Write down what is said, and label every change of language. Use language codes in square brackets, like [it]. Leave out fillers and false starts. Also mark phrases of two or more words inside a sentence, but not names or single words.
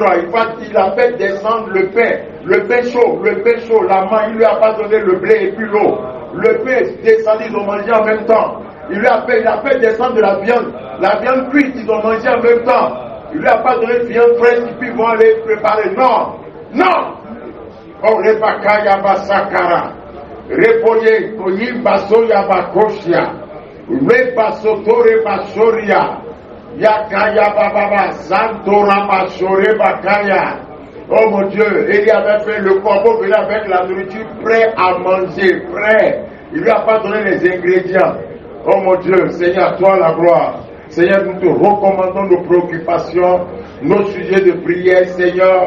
[fr] Il a fait descendre le pain chaud, la main, il lui a pas donné le blé et puis l'eau. Le pain descendu, ils ont mangé en même temps. Il a fait descendre de la viande cuite, ils ont mangé en même temps. Il lui a pas donné de viande fraîche et puis ils vont aller préparer. Non. Oh, Rebaka Yabasakara. Repoye, Koyimbaso Yabakoshia. Rebasotore Basoria. Yakaya Baba, Santora Basore Bakaya. Oh mon Dieu, il avait fait le corbeau venu avec la nourriture prêt à manger, prêt. Il lui a pas donné les ingrédients. Oh mon Dieu, Seigneur, toi la gloire. Seigneur, nous te recommandons nos préoccupations, nos sujets de prière, Seigneur.